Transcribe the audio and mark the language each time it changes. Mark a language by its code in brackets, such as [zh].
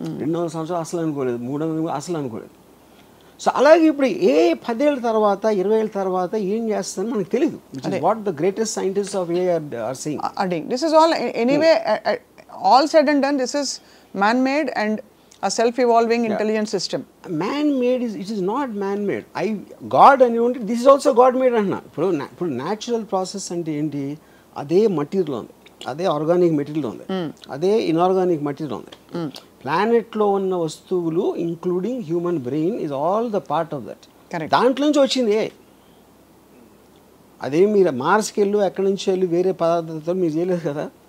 [te] 200 సంవత్సరాలు అసలు అనుకోలేదు, 300 అసలు అనుకోలేదు. సో అలాగే ఇప్పుడు 10 ఏళ్ళ తర్వాత 20 ఏళ్ళ తర్వాత ఏం చేస్తుందని మనకు తెలియదు. [en] What the greatest scientist of AI are saying. This is all anyway all said and done, this is man made and a self-evolving intelligent system. Man-made it is not man-made. God [te] అని ఉంటే [en] this is also God-made [te] అంటున్నా. ఇప్పుడు natural process అంటే ఏంటి? అదే material ఉంది, అదే organic material ఉంది, అదే ఇన్ఆర్గానిక్ మెటీరియల్ ఉంది. ప్లానెట్లో ఉన్న వస్తువులు [en] Including human brain is all the part of that. [te] దాంట్లో నుంచి వచ్చింది. అదే మీరు మార్స్కి వెళ్ళు, ఎక్కడి నుంచి వెళ్ళి వేరే పదార్థాలతో మీరు చేయలేదు కదా.